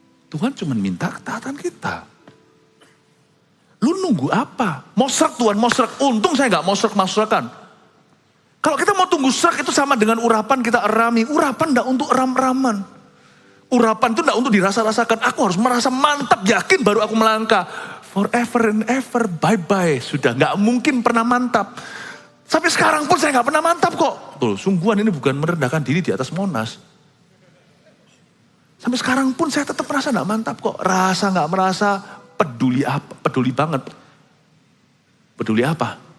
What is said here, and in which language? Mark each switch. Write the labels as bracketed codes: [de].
[id] Tuhan cuma minta ketaatan kita. Lu nunggu apa? Mosrak Tuhan, mosrak. Untung saya gak mosrak-mosrakan. Kalau kita mau tunggu serak itu sama dengan urapan kita erami. Urapan tidak untuk eram-eraman. Urapan itu tidak untuk dirasa-rasakan. Aku harus merasa mantap, yakin baru aku melangkah. [en] Forever and ever, bye-bye. [id] Sudah gak mungkin pernah mantap. Sampai sekarang pun saya gak pernah mantap kok. Tuh, sungguhan ini bukan merendahkan diri di atas Monas. Sampai sekarang pun saya tetap merasa gak mantap kok. Rasa gak merasa peduli apa, peduli banget. Peduli apa?